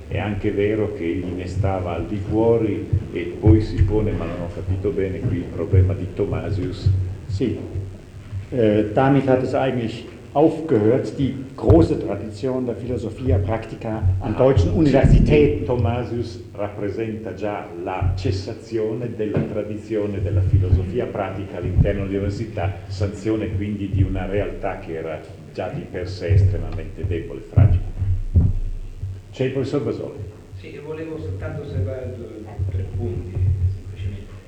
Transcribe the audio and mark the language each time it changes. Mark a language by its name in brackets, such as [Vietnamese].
[Italian] È anche vero che egli ne stava al di fuori e poi si pone, ma non ho capito bene qui, il problema di Thomasius. [German] Sì, damit hat es eigentlich aufgehört, die große Tradition der Philosophia Practica an deutschen Universitäten. [Italian] Thomasius rappresenta già la cessazione della tradizione della filosofia pratica all'interno dell'università, sanzione quindi di una realtà che era già di per sé estremamente debole e fragile. C'è il professor Basoli. Sì, io volevo soltanto osservare tre punti, semplicemente.